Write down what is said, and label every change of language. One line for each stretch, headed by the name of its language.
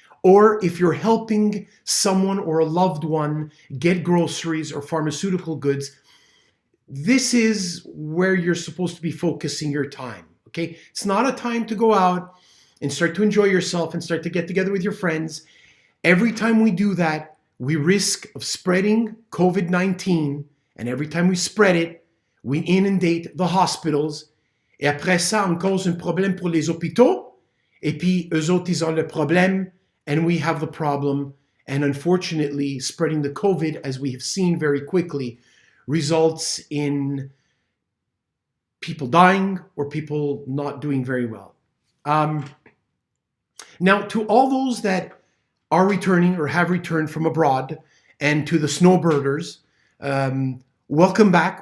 English: Or if you're helping someone or a loved one get groceries or pharmaceutical goods, this is where you're supposed to be focusing your time, okay? It's not a time to go out and start to enjoy yourself and start to get together with your friends. Every time we do that, we risk of spreading COVID-19, and every time we spread it, we inundate the hospitals.
French: Et après ça, on cause un problème pour les hôpitaux, et puis eux autres, ils ont le problème,
English: and we have the problem. And unfortunately, spreading the COVID, as we have seen very quickly, results in people dying or people not doing very well. Now, to all those that are returning or have returned from abroad, and to the snowbirders, welcome back.